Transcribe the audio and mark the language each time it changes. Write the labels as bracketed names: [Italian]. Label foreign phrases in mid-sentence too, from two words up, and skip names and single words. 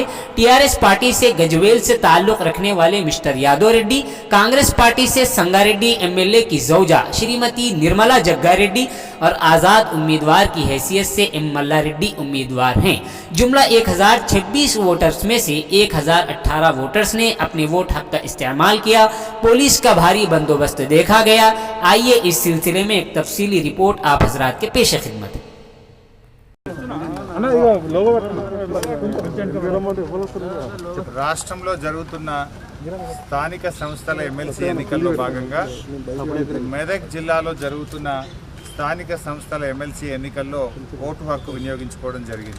[Urdu] TRS پارٹی سے گجویل سے تعلق رکھنے والے مسٹر یادو ریڈی، کانگریس پارٹی سے سنگاریڈی MLA کی زوجہ شریمتی نرملا جگا ریڈی اور آزاد امیدوار کی حیثیت سے M ملا ریڈی امیدوار ہیں۔ جملہ 1026 ووٹرز میں سے 1018 ووٹرز نے اپنے ووٹ حق کا استعمال کیا۔ پولیس کا بھاری بندوبست دیکھا گیا۔ آئیے اس سلسلے میں ایک تفصیلی رپورٹ آپ حضرات کے پیش خدمت ہے۔ [Telugu] రాష్ట్రంలో జరుగుతున్న స్థానిక సంస్థల MLC ఎన్నికల్లో భాగంగా మెదక్ జిల్లాలో జరుగుతున్న స్థానిక సంస్థల MLC ఎన్నికల్లో ఓటు హక్కు వినియోగించుకోవడం జరిగింది।